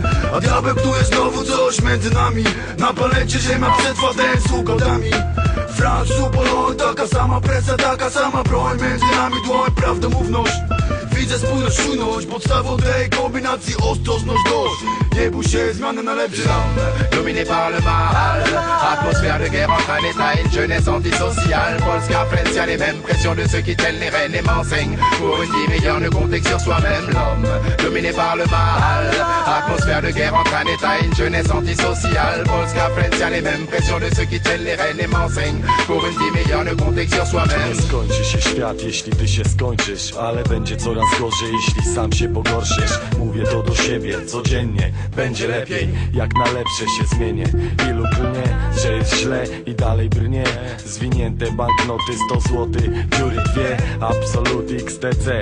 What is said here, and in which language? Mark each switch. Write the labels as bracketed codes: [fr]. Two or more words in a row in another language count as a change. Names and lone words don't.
[pl] A diabeł knuje znowu coś między nami. Na planecie ziemia przetrwa ten z układami. Franc, Poloń, taka sama presja, taka sama broń. Między nami dłoń, prawdomówność. Widzę spójność, czujność. Podstawą tej kombinacji ostrożność dość. Nie bój się, zmiany na lepsze. [fr] Dominé par le mal, atmosphère de guerre entre un état et une jeunesse antisociale. Polska, France, y'a les mêmes pressions de ceux qui tiennent les rênes et m'enseignent. Pour une vie meilleure, ne compter que sur soi-même. L'homme, dominé par le mal, atmosphère de guerre entre un état et une jeunesse antisociale. Polska, France, y'a les mêmes pressions de ceux qui tiennent les rênes et m'enseignent. Pour une vie meilleure, ne compter que sur soi-même. [pl] Nie skończy się świat, jeśli ty się skończysz, ale będzie coraz gorzej, jeśli sam się pogorszysz. Mówię to do siebie codziennie. Będzie lepiej, jak na lepsze się zmienię. Ilu klnie, że jest źle i dalej brnie. Zwinięte banknoty 100 złotych, dziury dwie, Absolut XTC.